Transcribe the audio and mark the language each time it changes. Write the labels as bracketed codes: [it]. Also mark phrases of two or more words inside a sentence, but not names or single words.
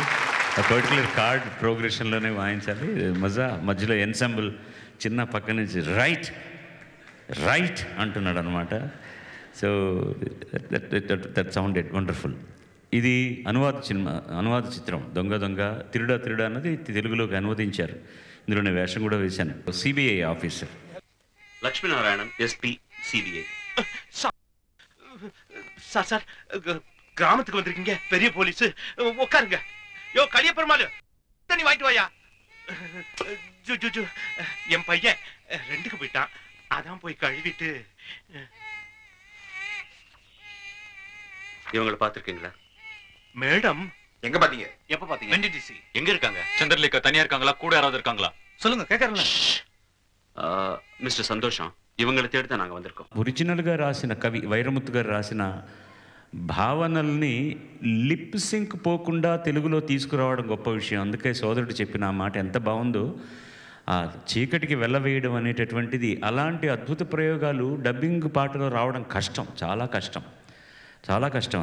[te] ఆ [en] particular chord progression [te] వాయించాలి. మధ్యలో ఎన్సెంబుల్ చిన్న పక్క నుంచి [en] right right [te] అంటున్నాడు అనమాట. [en] so that sounded wonderful. [te] ఇది అనువాద చిత్రం దొంగ దొంగ తిరుడా తిరుడా అన్నది తెలుగులోకి అనువదించారు. ఇందులో నేను వేషం కూడా వేశాను. సిబిఐ ఆఫీసర్ [ta] லட்சுமிநாராயணன் எஸ்பி சிபிஐ. சார் சார் கிராமத்துக்கு வந்திருக்கீங்க, பெரிய போலீஸ். உட்காருங்க. யோ கலிய பெருமாள் தண்ணி வாங்கிட்டு வாயா. என் பையன் 2க்கு போயிட்டான், அதான் போய் கழுவிட்டு. இவங்களை பார்த்துருக்கீங்களா? மேடம். எங்க பாத்தீங்க? எப்ப பாத்தீங்க? NDTC. எங்க இருக்காங்க? சந்திரலேகா தனியா இருக்காங்களா? கூட யாராவது இருக்காங்களா? சொல்லுங்க, கேட்கறேன்ல. மிஸ்டர் சந்தோஷம், இவங்களை தேடி தான் நாங்க வந்திருக்கோம். [te] ఒరిజినల్గా రాసిన కవి వైరముత్తు గారు రాసిన భావనల్ని [en] lip sync [te] పోకుండా తెలుగులో తీసుకురావడం గొప్ప విషయం. అందుకే సోదరుడు చెప్పిన ఆ మాట ఎంత బాగుందో. ఆ చీకటికి వెళ్ళవేయడం అనేటటువంటిది, అలాంటి అద్భుత ప్రయోగాలు డబ్బింగ్ పాటలో రావడం కష్టం, చాలా కష్టం, చాలా కష్టం.